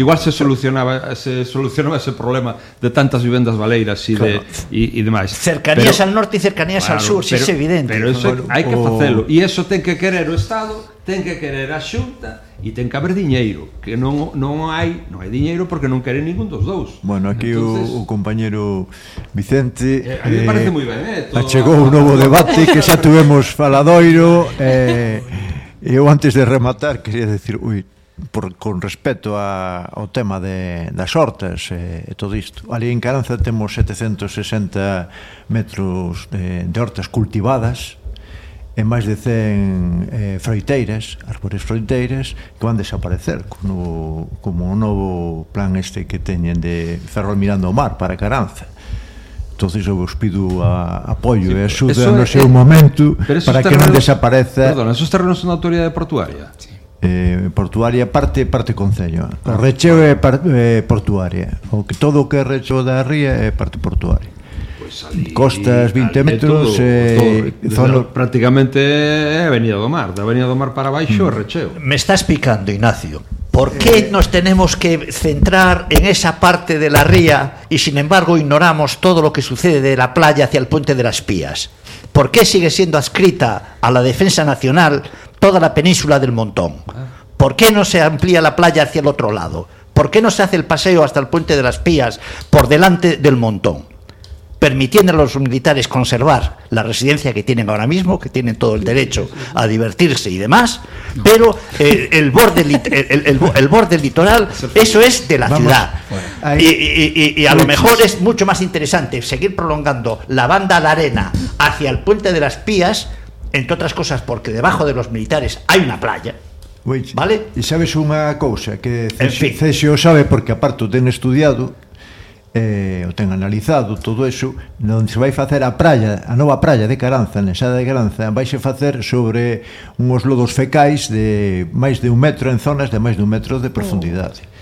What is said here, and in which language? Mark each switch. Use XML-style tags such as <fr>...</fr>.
<gl>Igual se solucionaba ese problema de tantas vivendas baleiras e de, claro, demais. Cercanías, pero, al norte e cercanías, claro, al sur, si es evidente. Pero eso hai que facelo. E eso ten que querer o Estado, ten que querer a Xunta e ten que haber diñeiro. Que non hai diñeiro porque non queren ningún dos dous. Bueno, aquí entonces, o compañero Vicente. A mí me parece moi ben, Achegou un novo debate que xa tuvemos faladoiro. Eu antes de rematar quería decir, con respecto ao tema das hortas e todo isto, ali en Caranza temos 760 metros de hortas cultivadas e máis de 100 froiteiras, árbores froiteiras, que van desaparecer como o novo plan este que teñen de Ferrol mirando ao mar para Caranza. Entón, eu vos pido apoio e axuda no seu momento para que non desapareza. Perdón, esos terrenos son da autoridade portuaria? Portuaria, parte concello. O recheo é portuaria. O que todo o que é recheo da ría é parte portuaria. Costas 20 metros prácticamente é avenida do mar. Da avenida do mar para baixo é recheo.</gl> <es>Me estás picando, Ignacio. ¿Por qué nos tenemos que centrar en esa parte de la ría y, sin embargo, ignoramos todo lo que sucede de la playa hacia el puente de las Pías? ¿Por qué sigue siendo adscrita a la Defensa Nacional toda la península del Montón? ¿Por qué no se amplía la playa hacia el otro lado? ¿Por qué no se hace el paseo hasta el puente de las Pías por delante del Montón, permitiendo a los militares conservar la residencia que tienen ahora mismo, que tienen todo el derecho a divertirse y demás, pero el borde litoral, eso es de la ciudad. Y a lo mejor es mucho más interesante seguir prolongando la banda de arena hacia el puente de las Pías, entre otras cosas porque debajo de los militares hay una playa. ¿Vale? Y sabes una cosa, que Cesio sabe, porque aparte lo tengo estudiado,</es> <gl>o ten analizado todo eso, onde se vai facer a praia, a nova praia de Caranza, na Ensada de Caranza, vai se facer sobre uns lodos fecais de máis de un metro, en zonas de máis de un metro de profundidade.</gl>